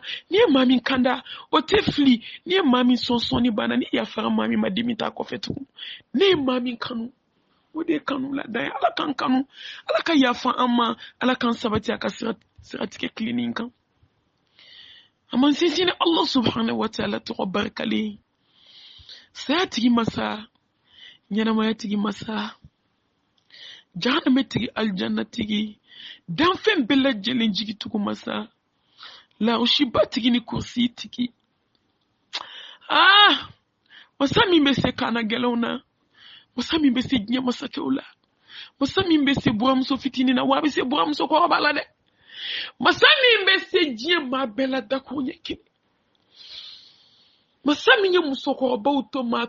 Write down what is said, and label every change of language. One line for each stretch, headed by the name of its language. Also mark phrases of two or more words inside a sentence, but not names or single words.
Bambara: ni ye maa min kanda o tɛ fili ni ye maa min sɔnsɔnni banna ni yafara maa min ma dimi t'a kɔfɛ tugun ne ye maa min kanu o de ye kanu ladan ye ala kan kanu ala ka yafa an ma ala kan sabati a ka siratigɛ kilenin kan a man sinsin
Arabic: الله سبحانه وتعالى
Bambara: tɔgɔ barikalen saya tigi masa ɲɛnamaya tigi masa jahanama tigi aljanna tigi danfɛn bɛɛ lajɛlen jigitugu masa laoshiba tigi ni kursi tigi masa min bɛ se kaana gɛlɛnw na masa min bɛ se diɲɛ masakɛw la masa min bɛ se buramuso fitinin na wa a bɛ se buramuso kɔrɔba la dɛ masa min bɛ se diɲɛ maa bɛɛ la dakun ɲɛ kelen masa min ye musokɔrɔbaw to maa